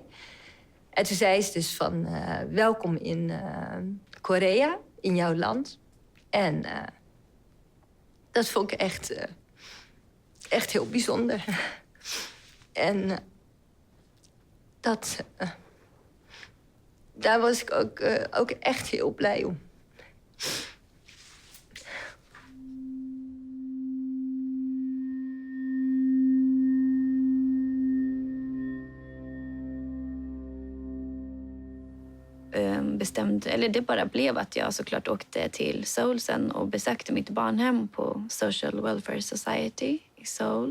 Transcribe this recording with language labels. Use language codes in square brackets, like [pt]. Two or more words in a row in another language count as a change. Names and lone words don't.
[nl] En toen zei ze dus van, welkom in Korea, in jouw land. En dat vond ik echt heel bijzonder. En daar was ik ook echt heel blij om. [sv] Eller det bara blev att jag såklart åkte till Seoul sen och besökte mitt barnhem på Social Welfare Society i Seoul.